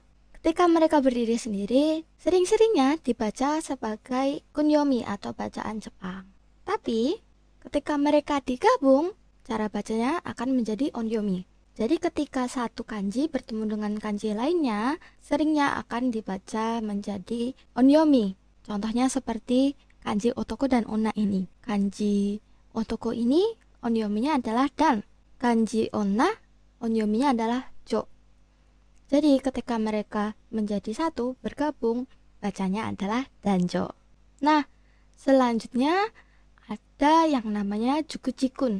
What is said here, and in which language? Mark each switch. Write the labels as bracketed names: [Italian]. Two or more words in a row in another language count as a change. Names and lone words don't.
[Indonesian] Ketika mereka berdiri sendiri, sering-seringnya dibaca sebagai kunyomi atau bacaan Jepang. Tapi ketika mereka digabung, cara bacanya akan menjadi onyomi. Jadi ketika satu kanji bertemu dengan kanji lainnya, seringnya akan dibaca menjadi onyomi. Contohnya seperti kanji otoko dan onna ini. Kanji otoko ini onyominya adalah dan. Kanji onna onyominya adalah jo. Jadi ketika mereka menjadi satu, bergabung, bacanya adalah danjo. Nah, selanjutnya ada yang namanya jukujikun.